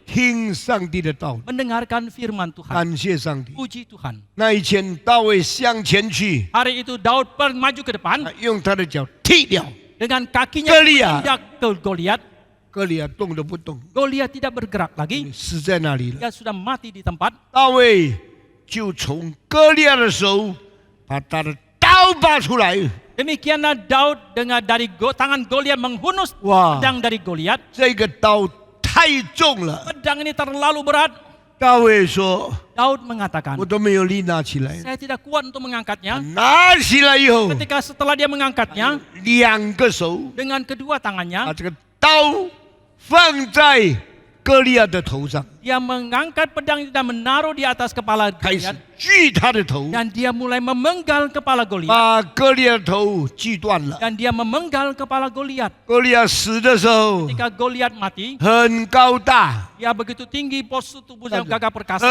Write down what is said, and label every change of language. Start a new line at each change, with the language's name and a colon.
Chinese: 听上帝的道理，
Indonesian: mendengarkan firman Tuhan.
Chinese: 感谢上帝。
Indonesian: Puji Tuhan.
Chinese: 那一天，大卫向前去，
Indonesian: Hari itu Daud maju ke depan
Chinese: 他用他的脚踢掉
Indonesian: dengan kakinya Goliat. menginjak ke Goliat.
Chinese: 歌利亚，动都不动，
Indonesian: Goliat tidak bergerak lagi.
Chinese: 死在那里了。
Indonesian: Dia sudah mati di tempat.
Chinese: 大卫就从歌利亚的手把他的刀拔出来，
Indonesian: Demikianlah Daud dengan dari tangan Goliat menghunus Wah. pedang dari Goliat.
Chinese: 这个刀太重了。
Indonesian: Pedang ini terlalu berat.
Chinese: 大卫说
Indonesian: Daud mengatakan,
Chinese: 我都没有力拿起来，
Indonesian: saya tidak kuat untuk mengangkatnya.
Chinese: 拿起来以后，
Indonesian: Ketika setelah dia mengangkatnya
Chinese: 两个手
Indonesian: dengan kedua
Chinese: 把
Indonesian: tangannya,
Chinese: 这个刀放在歌利亚的头上，
Indonesian: dia mengangkat pedang itu dan menaruh di atas kepala
Chinese: 开始
Indonesian: Goliat.
Chinese: 锯他的头，
Indonesian: Dan dia mulai memenggal kepala Goliat.
Chinese: 把歌利亚的头锯断了。
Indonesian: Dan dia memenggal kepala Goliat.
Chinese: 歌利亚死的时候
Indonesian: Ketika Goliat mati,
Chinese: 很高大，
Indonesian: dia begitu tinggi, postur tubuhnya gagah perkasa.